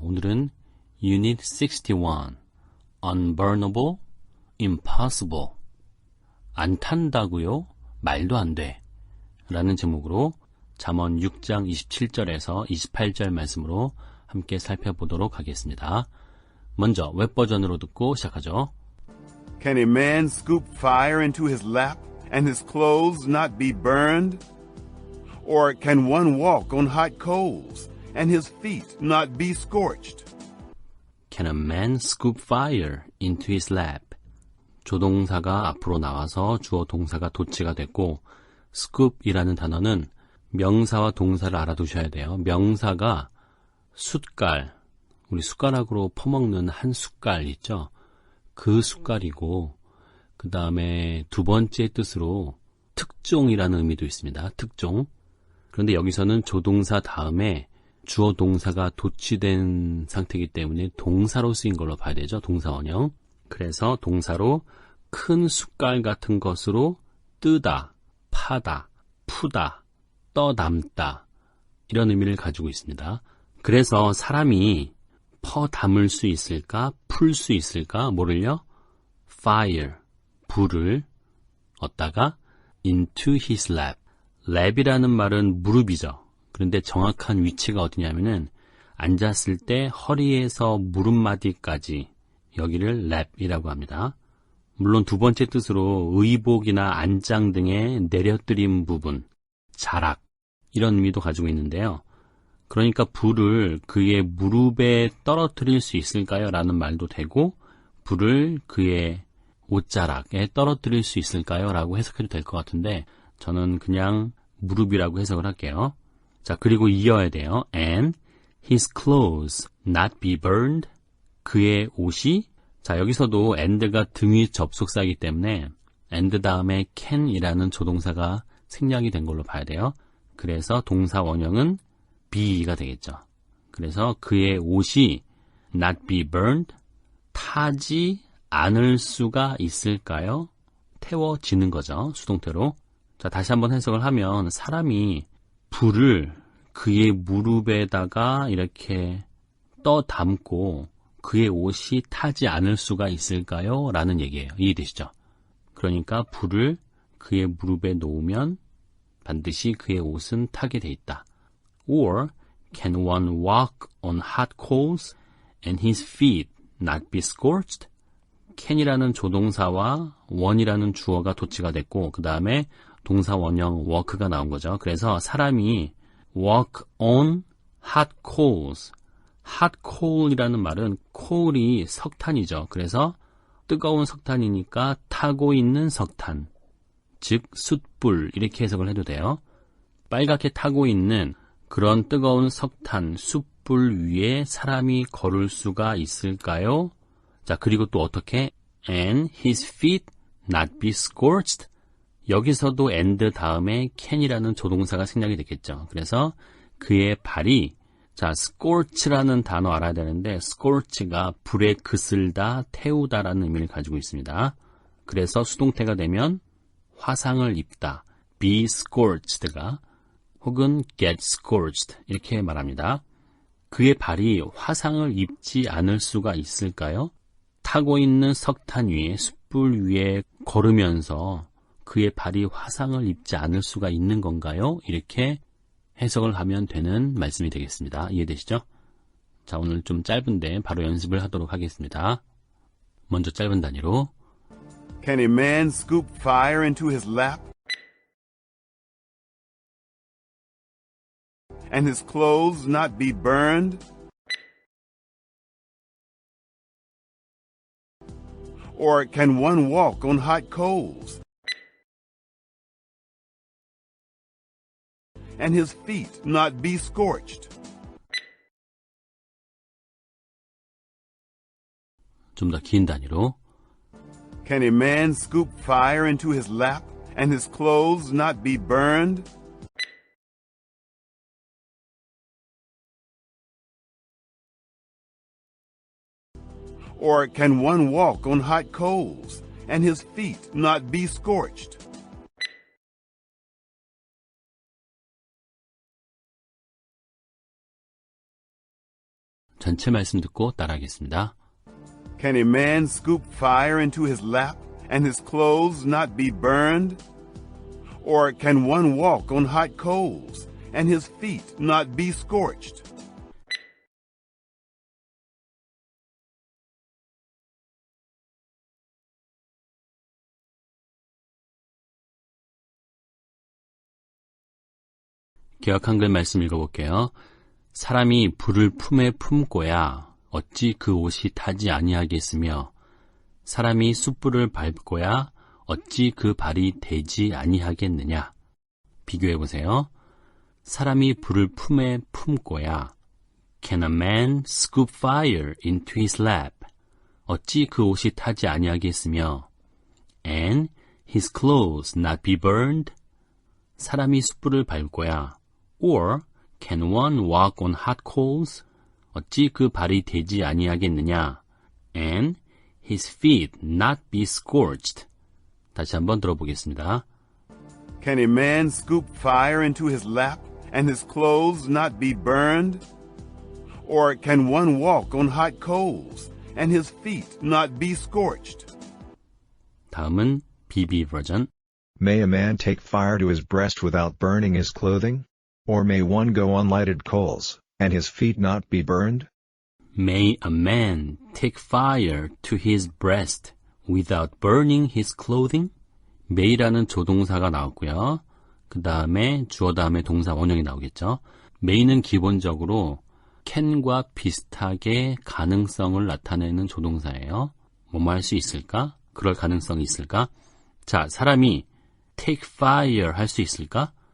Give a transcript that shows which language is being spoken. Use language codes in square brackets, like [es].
[ko] 오늘은 [en] Unit 61 Unburnable, Impossible [ko] 안 탄다고요? 말도 안 돼 라는 제목으로 잠언 6장 27절에서 28절 말씀으로 함께 살펴보도록 하겠습니다. 먼저 웹버전으로 듣고 시작하죠. [en] Can a man scoop fire into his lap and his clothes not be burned? Or can one walk on hot coals and his feet not be scorched? Can a man scoop fire into his lap? [ko] 조동사가 앞으로 나와서 주어 동사가 도치가 됐고 scoop이라는 단어는 명사와 동사를 알아두셔야 돼요. 명사가 숟갈, 우리 숟가락으로 퍼먹는 한 숟갈 있죠? 그 숟갈이고 그 다음에 두 번째 뜻으로 특종이라는 의미도 있습니다. 특종. 그런데 여기서는 조동사 다음에 주어 동사가 도치된 상태이기 때문에 동사로 쓰인 걸로 봐야 되죠. 동사 원형. 그래서 동사로 큰 숟갈 같은 것으로 뜨다, 파다, 푸다, 떠담다 이런 의미를 가지고 있습니다. 그래서 사람이 퍼담을 수 있을까? 풀 수 있을까? 뭐를요? [en] fire, [ko] 불을 얻다가 [en] into his lap. [ko] lap이라는 말은 무릎이죠. 그런데 정확한 위치가 어디냐면은 앉았을 때 허리에서 무릎마디까지 여기를 lap이라고 합니다. 물론 두 번째 뜻으로 의복이나 안장 등의 내려뜨린 부분, 자락 이런 의미도 가지고 있는데요. 그러니까 불을 그의 무릎에 떨어뜨릴 수 있을까요? 라는 말도 되고 불을 그의 옷자락에 떨어뜨릴 수 있을까요? 라고 해석해도 될 것 같은데 저는 그냥 무릎이라고 해석을 할게요. 자, 그리고 이어야 돼요. [en] And his clothes not be burned. [ko] 그의 옷이 자, 여기서도 and가 등위 접속사이기 때문에 and 다음에 can이라는 조동사가 생략이 된 걸로 봐야 돼요. 그래서 동사 원형은 be가 되겠죠. 그래서 그의 옷이 [en] not be burned, [ko] 타지 않을 수가 있을까요? 태워지는 거죠. 수동태로. 자, 다시 한번 해석을 하면 사람이 불을 그의 무릎에다가 이렇게 떠담고 그의 옷이 타지 않을 수가 있을까요? 라는 얘기예요. 이해되시죠? 그러니까 불을 그의 무릎에 놓으면 반드시 그의 옷은 타게 돼 있다. [en] Or can one walk on hot coals and his feet not be scorched? [ko] can이라는 조동사와 one이라는 주어가 도치가 됐고 그 다음에 동사 원형 walk가 나온 거죠. 그래서 사람이 [en] walk on hot coals. [ko] hot coal이라는 말은 coal이 석탄이죠. 그래서 뜨거운 석탄이니까 타고 있는 석탄. 즉 숯불 이렇게 해석을 해도 돼요. 빨갛게 타고 있는 그런 뜨거운 석탄, 숯불 위에 사람이 걸을 수가 있을까요? 자, 그리고 또 어떻게? [en] And his feet not be scorched. [ko] 여기서도 and 다음에 can이라는 조동사가 생략이 됐겠죠. 그래서 그의 발이 자, scorch라는 단어 알아야 되는데 scorch가 불에 그슬다, 태우다라는 의미를 가지고 있습니다. 그래서 수동태가 되면 화상을 입다, be scorched가 혹은 get scorched 이렇게 말합니다. 그의 발이 화상을 입지 않을 수가 있을까요? 타고 있는 석탄 위에 숯불 위에 걸으면서 그의 발이 화상을 입지 않을 수가 있는 건가요? 이렇게 해석을 하면 되는 말씀이 되겠습니다. 이해되시죠? 자, 오늘 좀 짧은데 바로 연습을 하도록 하겠습니다. 먼저 짧은 단위로 [en] Can a man scoop fire into his lap and his clothes not be burned? Or can one walk on hot coals and his feet not be scorched? [ko] 좀 더 긴 단위로 [en] Can a man scoop fire into his lap and his clothes not be burned? Or can one walk on hot coals, and his feet not be scorched? [ko] 전체 말씀 듣고 따라하겠습니다. [en] Can a man scoop fire into his lap, and his clothes not be burned? Or can one walk on hot coals, and his feet not be scorched? [ko] 개역 한글 말씀 읽어볼게요. 사람이 불을 품에 품고야 어찌 그 옷이 타지 아니하겠으며 사람이 숯불을 밟고야 어찌 그 발이 되지 아니하겠느냐. 비교해보세요. 사람이 불을 품에 품고야 [en] Can a man scoop fire into his lap? [ko] 어찌 그 옷이 타지 아니하겠으며 [en] And his clothes not be burned? [ko] 사람이 숯불을 밟고야 [en] Or can one walk on hot coals? [ko] 어찌 그 발이 되지 아니하겠느냐? [en] And his feet not be scorched. [ko] 다시 한번 들어보겠습니다. [en] Can a man scoop fire into his lap, and his clothes not be burned? Or can one walk on hot coals, and his feet not be scorched? [ko] 다음은 BB 버전. [en] May a man take fire to his breast without burning his clothing? Or may one go on lighted coals, and his feet not be burned? May a man take fire to his breast without burning his clothing? [ko] may라는 조동사가 나왔고요. 그 다음에 주어 다음에 동사 원형이 나오겠죠. may는 기본적으로 can과 비슷하게 가능성을 나타내는 조동사예요. 뭐뭐 할 수 있을까? 그럴 가능성이 있을까? 자, 사람이 [en] take fire [ko] 할 수 있을까?